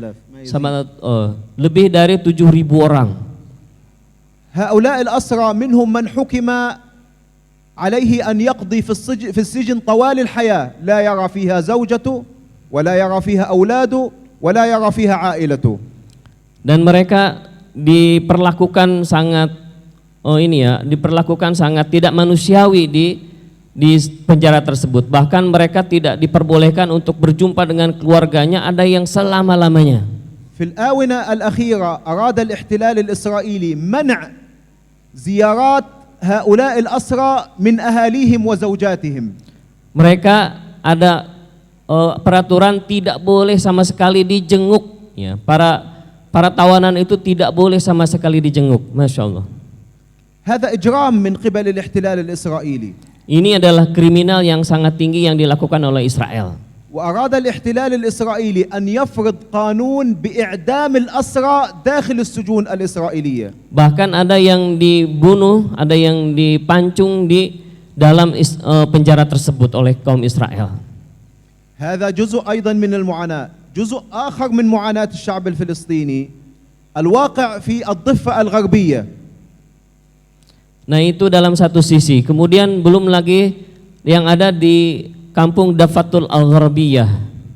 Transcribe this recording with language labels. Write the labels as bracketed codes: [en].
[id] 7,000 lebih dari 7.000 orang. [ar] هؤلاء الأسرى منهم من حكم عليه أن يقضي في السجن طوال الحياة لا يرى فيها زوجته ولا يرى فيها أولاده ولا يرى فيها عائلته. [id] Dan mereka diperlakukan sangat diperlakukan sangat tidak manusiawi di penjara tersebut. Bahkan mereka tidak diperbolehkan untuk berjumpa dengan keluarganya, ada yang selama-lamanya. [ar] في الآونة الأخيرة أراد الاحتلال الإسرائيلي منع زيارات هؤلاء الأسرى من أهاليهم وزوجاتهم. [id] Mereka ada peraturan tidak boleh sama sekali dijenguk, ya. Para tawanan itu tidak boleh sama sekali dijenguk. Masya Allah. [ar] هذا إجرام من قبل الاحتلال الإسرائيلي. [id] Ini adalah kriminal yang sangat tinggi yang dilakukan oleh Israel. [ar] وأراد الاحتلال الإسرائيلي أن يفرض قانون بإعدام الأسرى داخل السجون الإسرائيلية. [id] Bahkan ada yang dibunuh, ada yang dipancung di dalam penjara tersebut oleh kaum Israel. [ar] هذا جزء أيضا من المعاناة. جزء آخر من معاناة الشعب الفلسطيني الواقع في الضفة الغربية. [id] Nah, itu dalam satu sisi. Kemudian belum lagi yang ada di kampung Dafatul Al-Gharbiyah.